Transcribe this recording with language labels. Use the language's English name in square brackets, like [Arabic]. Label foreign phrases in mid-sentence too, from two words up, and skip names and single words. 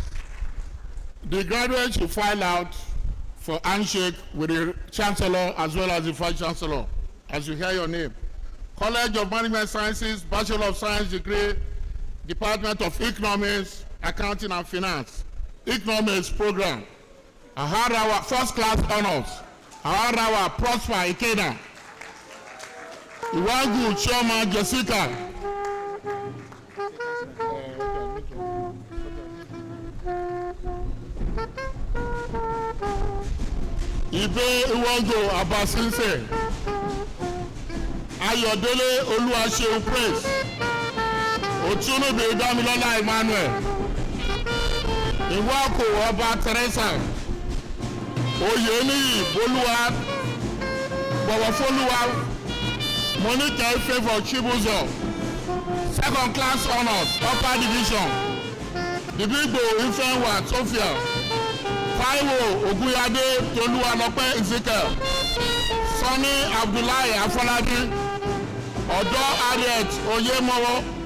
[English] The graduates should file out for handshake with the Chancellor as well as the Vice Chancellor, as you hear your name. College of Management Sciences, Bachelor of Science degree, Department of Economics, Accounting and Finance, Economics program. Aharawa first class honors. Aharawa Prosper Ikeda. Iwagu Choma Jessica. Ibe Iwago Abasinse. Ayodele Oluwaseun Praise. Otunube Damilola Emmanuel. Iwako Oba Teresa. Oyeniyi Boluwa. Bọ̀wọ̀fọ́lúwa. Monica Ifevo Chibuzo. Second class honors, upper division. Ibigbo Ifeanwa Sophia. Taiwo Oguyade Toluwalope Ezekiel. Sani Abdullahi Afolabi. Odo Harriet Oyemowo.